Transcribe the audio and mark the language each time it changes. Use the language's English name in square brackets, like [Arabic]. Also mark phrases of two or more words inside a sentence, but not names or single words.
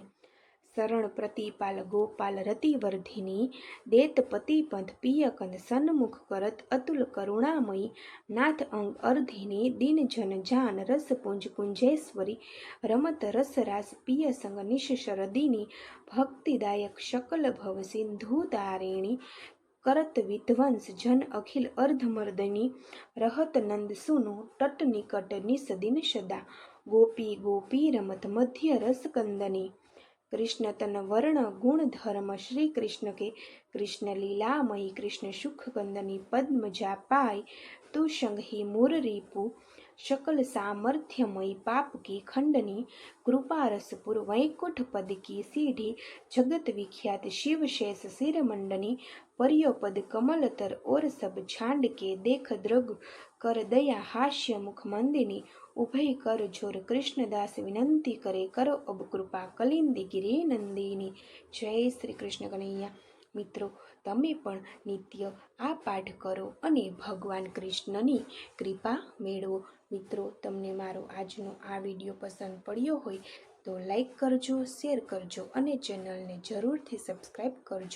[Braj] शरण प्रतिपाल गोपाल रति वर्धिनी, देत पति पंथ पिय कंद सन्मुख करत, अतुल करुणामयी नाथ अंग अर्धिनी, दिन जन जान रस पुंज कुंजेश्वरी, रमत रस रास पिय संग निश शरदिनी, भक्तिदायक शकल भव सिंधु तारिणी, करत विध्वंस जन अखिल अर्धमर्दनी, रहत नंद सुनो तट निकट निस दिन सदा, गोपी गोपी रमत मध्य रस कंदनी। कृष्ण तन वर्ण गुण धर्म श्री कृष्ण के, कृष्ण लीलामयी कृष्ण सुख कंदनी, पद्म जा पाई तू संग ही मूर रिपु, सकल सामर्थ्यमयी पाप की खंडनी, कृपा रसपुर वैकुंठ पद की सीढ़ी, जगत विख्यात शिव शेष सिर मंडनी, परियो पद कमल तर और सब छांड के, देख द्रग कर दया हास्य मुख मंदिनी, उभय कर जोर कृष्णदास विनंती करे, करो अब कृपा कलिंदी गिरी नंदिनी। [Hindi] जय श्री कृष्ण कन्हैया। [Gujarati] મિત્રો તમે પણ નિત્ય આ પાઠ કરો અને ભગવાન કૃષ્ણની કૃપા મેળવો। મિત્રો તમને મારો આજનો આ વિડીયો પસંદ પડ્યો હોય તો લાઈક કરજો, શેર કરજો અને ચેનલને જરૂરથી સબસ્ક્રાઈબ કરજો।